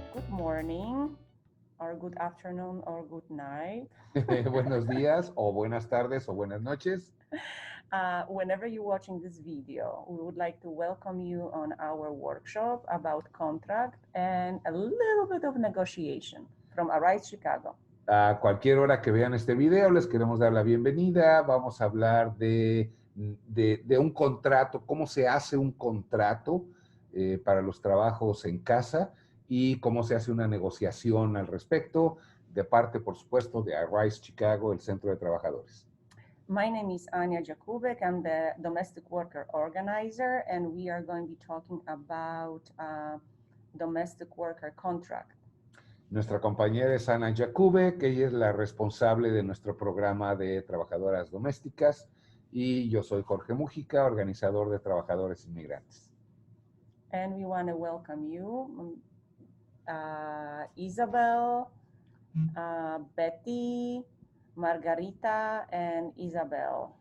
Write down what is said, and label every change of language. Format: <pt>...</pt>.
<en>morning, or good afternoon, or good night.</en> <es>Buenos días, o buenas tardes, o buenas noches.</es> <en>Whenever you're watching this video, we would like to welcome you on our workshop about contract and a little bit of negotiation from Arise Chicago.</en> <es>A cualquier hora que vean este video, les queremos dar la bienvenida. Vamos a hablar de un contrato, cómo se hace un contrato para los trabajos en casa y cómo se hace una negociación al respecto, de parte, por supuesto, de Arise Chicago, el Centro de Trabajadores.</es> <en>My name is Anya Jakubek. I'm the domestic worker organizer, and we are going to be talking about domestic worker contract.</en> <es>Nuestra compañera es Ana Jakubek, que ella es la responsable de nuestro programa de trabajadoras domésticas, y yo soy Jorge Mújica, organizador de trabajadores inmigrantes.</es> <en>And we want to welcome you, Isabel, Betty, Margarita, and Isabel.</en>